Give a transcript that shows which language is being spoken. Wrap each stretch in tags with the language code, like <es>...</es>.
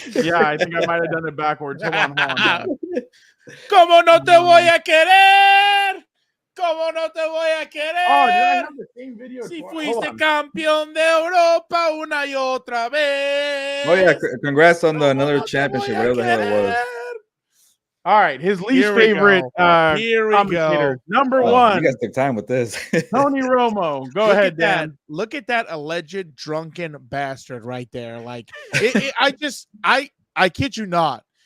<en>Yeah, I think I might have done it backwards. Hold on.</en> <es>¿Cómo no te voy a querer? ¿Cómo no te voy a querer?</es> <en>Oh, did I have the same video?</en> <es>Si fuiste campeón de Europa una y otra vez.</es> <en>Oh yeah, congrats on another championship, whatever the hell it was. All right, his least favorite Here we go. Number one. You guys took time with this. Tony Romo. Go ahead, Dan. Look at that alleged drunken bastard right there. Like, I kid you not.</en>